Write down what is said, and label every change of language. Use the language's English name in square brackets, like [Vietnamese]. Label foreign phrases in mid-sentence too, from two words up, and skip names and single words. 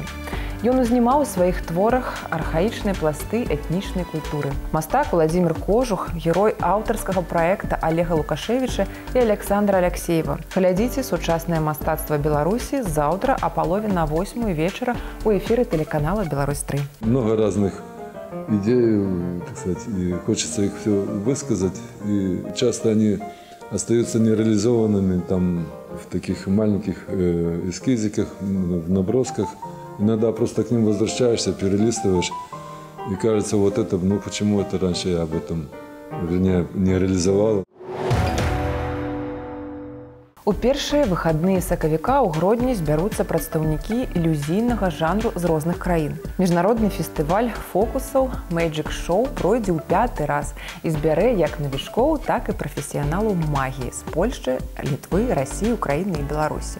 [Belarusian] Ён узнімаў у сваіх творах архаічныя пласты этнічнай культуры. Мастак Уладзімір Кожух, герой аўтарскага праекта Олега Лукашевіча і Александра Алексеева. Глядзіце сучаснае мастацтва Беларусі заўтра а палове на 8 вечара у эфіры тэлеканала Беларусь-3. [Russian] Много разных идеи, так сказать, и хочется их все высказать. И часто они остаются нереализованными там в таких маленьких эскизиках, в набросках. Иногда просто к ним возвращаешься, перелистываешь, и кажется, вот это, ну почему это раньше я об этом, вернее, не реализовал. [Belarusian] У першыя выхадныя сакавіка ў Гродні збяруцца прадстаўнікі ілюзійнага жанру з розных краін. Міжнародны фестываль фокусаў Magic Show пройдзе ў 5-й раз і збярэ як навічкоў, так і прафесіяналаў магіі з Польшчы, Літвы, Расіі, Украіны і Беларусі.